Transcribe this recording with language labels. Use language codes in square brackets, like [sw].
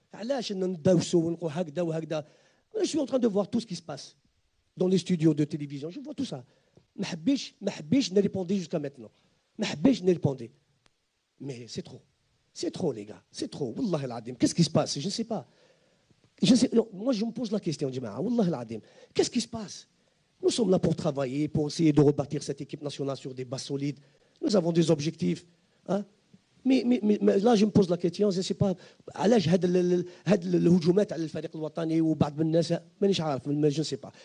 [ar] علاش ندوسوا ونقول هكذا وهكذا. [fr] Je suis en train de voir tout ce qui se passe dans les studios de télévision. Je vois tout ça. [ar] ما حبيش نريبوندي [fr] jusqu'à maintenant. [ar] ما حبيش نريبوندي. [fr] Mais c'est trop. C'est trop, les gars. C'est trop. [ar] Wallah al-Adim. [fr] Qu'est-ce qui se passe? Je ne sais pas. Moi, je me pose la question, Jama'a. [ar] Wallah al-Adim. [fr] Qu'est-ce qui se passe? Nous sommes là pour travailler, pour essayer de rebâtir cette équipe nationale sur des bases solides. Nous avons des objectifs. Hein? Mais là, je me pose la question, je ne sais pas. [ar] علاش هاد الهجومات على الفريق الوطني وبعض الناس مانيش عارف [fr] je ne sais pas.